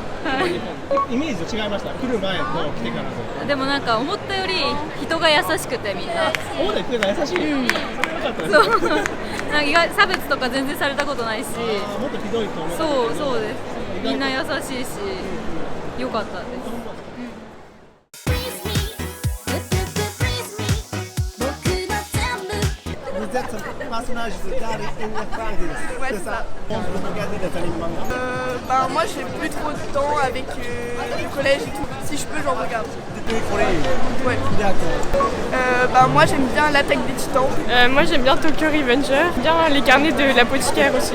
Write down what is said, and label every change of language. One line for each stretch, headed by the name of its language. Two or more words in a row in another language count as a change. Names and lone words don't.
Japanese: イメージと違いました。来る前と来てからと。でもなんか思ったより人が優しくてみんな。そうだよ、来てから優しい。それは良かったです。そう。なんか意外差別とか全然されたことないし。もっとひどいと思う。そうです。みんな優しいし、良かったです。
French: Vous êtes un personnage de Gary in the Francis. C'est ça. Vous regardez des animés manga? Moi j'ai plus trop de temps avec le collège et tout. Si je peux, j'en regarde. Depuis Corée? Ouais. D'accord. Moi j'aime bien l'attaque des titans. Moi j'aime bien Tokyo Revenger. J'aime bien les carnets de l'apothicaire aussi.